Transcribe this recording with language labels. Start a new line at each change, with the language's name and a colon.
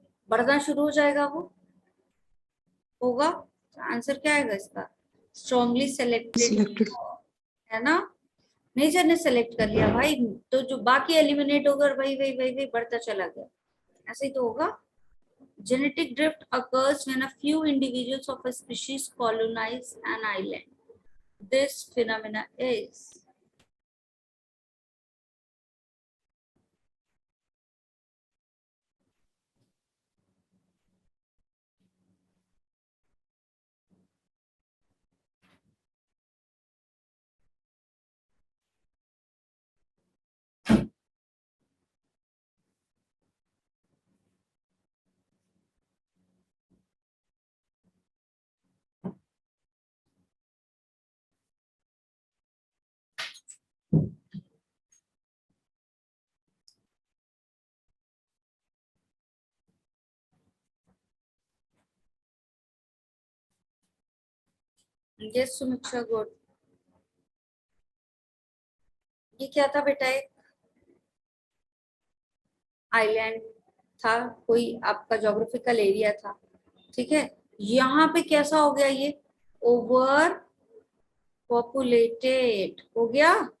Hindi: बढ़ना शुरू हो जाएगा वो, होगा? आंसर क्या आएगा इसका? Strongly selected,
English: Selected.
Hindi: है ना? नेचर ने सेलेक्ट कर लिया भाई, तो जो बाकी एलिमिनेट होगा वही वही वही वही बढ़ता चला गया, ऐसे ही तो होगा।
English: Genetic drift occurs when a few individuals of a species colonize an island. This phenomena is yes Sumiksha good।
Hindi: ये क्या था बेटा? एक आइलैंड था, कोई आपका ज्योग्राफिकल एरिया था, ठीक है। यहाँ पे कैसा हो गया? ये ओवर पॉपुलेटेड हो गया।